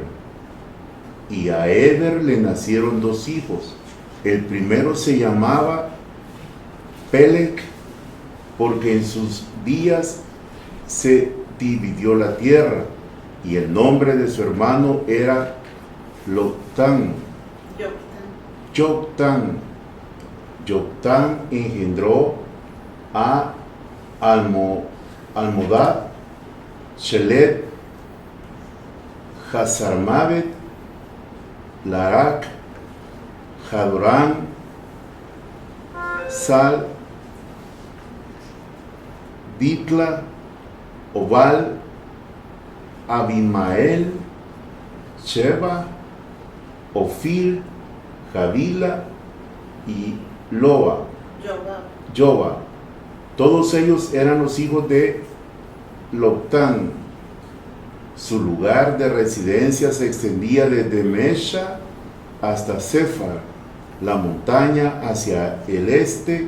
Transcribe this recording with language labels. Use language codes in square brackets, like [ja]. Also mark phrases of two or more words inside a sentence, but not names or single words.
[es] Y a Eber le nacieron dos hijos. El primero se llamaba Pelec, porque en sus días se dividió la tierra, y el nombre de su hermano era Loctán. Joctán engendró a Almodad, Shelet, Hazarmavet, Larak, Jadorán, Sal, Ditla, Obal, Abimael, Sheba, Ofir, Javila y Loa, Joba. Todos ellos eran los hijos de Loctán. Su lugar de residencia se extendía desde Mesha hasta Sefar, la montaña hacia el este.